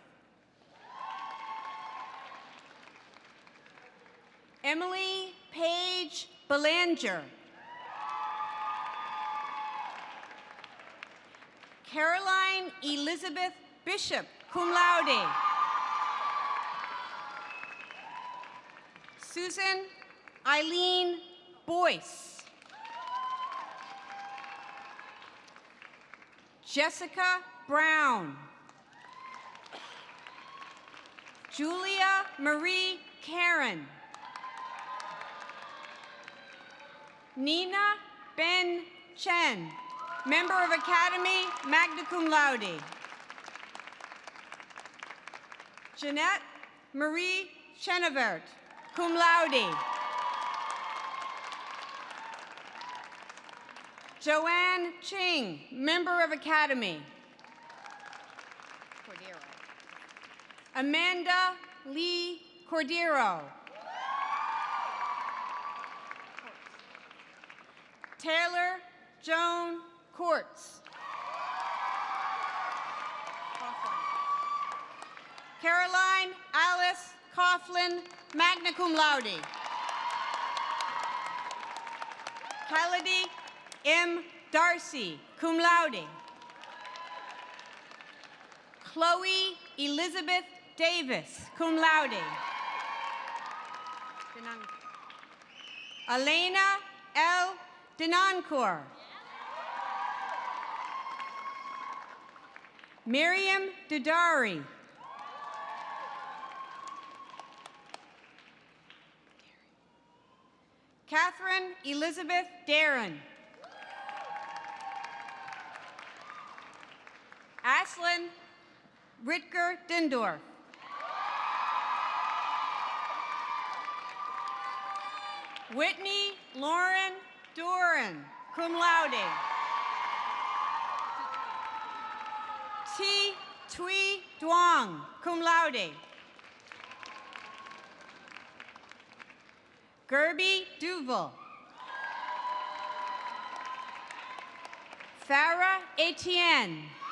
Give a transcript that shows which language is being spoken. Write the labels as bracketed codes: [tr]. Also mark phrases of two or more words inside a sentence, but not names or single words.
[en] Emily Paige Belanger. Caroline Elizabeth Bishop, [la] cum laude. [en] Susan Eileen Boyce. Jessica Brown. Julia Marie Karen. Nina Ben Chen, member of Academy, [la] magna cum laude. [en] Jeanette Marie Chenevert, [la] cum laude. [en] Joanne Ching, member of Academy. Cordero. Amanda Lee Cordero. Taylor Joan Courts. Caroline Alice Coughlin, [la] magna cum laude. [en] Khalidi M. Darcy, [la] cum laude. [en] Chloe Elizabeth Davis, [la] cum laude. [en] Elena L. Denoncourt. Miriam Dudari. Catherine Elizabeth Darren. Ashlyn Ritger Dindorf. Whitney Lauren Doran, [la] cum laude. [en] T. Tui Duong, [la] cum laude. [en] Gerby Duval. Farah Etienne.